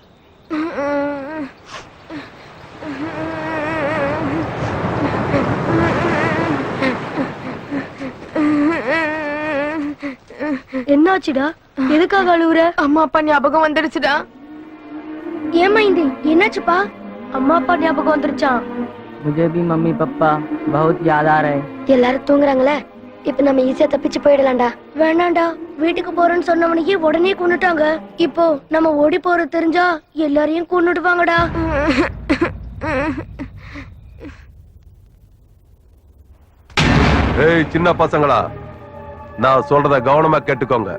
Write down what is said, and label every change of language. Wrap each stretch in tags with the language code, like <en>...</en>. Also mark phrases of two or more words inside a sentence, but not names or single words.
<ta>என்னாச்சுடா? எதுக்காக அழுவுற? அம்மா அப்பா ஞாபகம் வந்துடுச்சுடா. ஏமா இந்த என்னாச்சுப்பா? அம்மா அப்பா ஞாபகம் வந்துருச்சான்.</ta> <hi>मुझे भी मम्मी पापा बहुत याद आ रहे हैं.</hi> <ta>எல்லாரும் தூங்குறாங்களே, இப்ப நம்ம ஈஸியா தப்பிச்சு போயிடலாம்டா. வேணாம்டா, வீட்டுக்கு போறேன்னு சொன்னவனையே உடனே கொன்னுட்டாங்க. இப்போ நம்ம ஓடி போறது தெரிஞ்சா எல்லாரையும் கொன்னுடுவாங்கடா. ஏய் சின்ன பசங்களா, நான் சொல்றத கவனமா கேட்டுக்கோங்க.</ta>